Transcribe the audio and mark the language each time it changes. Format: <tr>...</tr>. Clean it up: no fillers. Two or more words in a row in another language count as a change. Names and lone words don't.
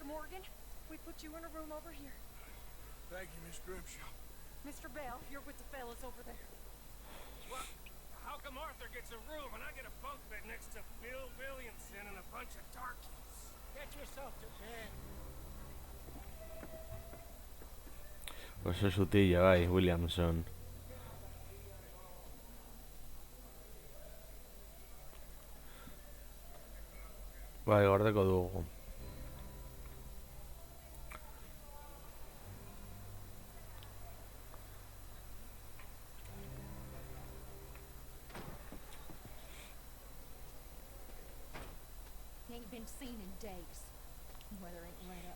<en>Morgan, we put you in a room over here. Thank you, Miss Grimshaw. Mr. Bell, you're with the fellas over there. What? How come Arthur gets a room and I get a bunk bed next to Bill Williamson and a bunch of darkies? Get yourself to bed.</en> <eu>Oso sutila bai, Williamson. Bai, gordeko dugu.</eu> <en>He ain't been seen in days. Weather ain't let up.</en>